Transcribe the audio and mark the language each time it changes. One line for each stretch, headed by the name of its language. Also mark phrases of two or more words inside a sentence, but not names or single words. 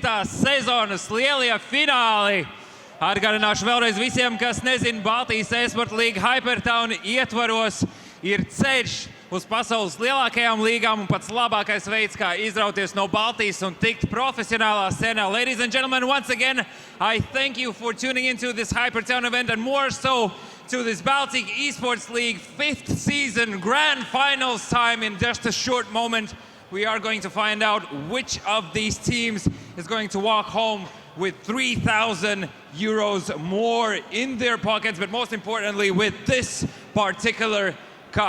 Latvian: sezonas lielie fināli. Atgādināšu vēlreiz visiem, kas nezina, Baltijas e-sporta līga HyperTown ietvaros ir ceļš uz pasaules lielākajām līgām un pats labākais veids, kā izrauties no Baltijas un tikt profesionālā scenā.
English: Ladies and gentlemen, once again, I thank you for tuning into this HyperTown event and more so to this Baltic Esports League 5th season grand finals time. In just a short moment, we are going to find out which of these teams is going to walk home with 3,000 euros more in their pockets, but most importantly, with this particular cup.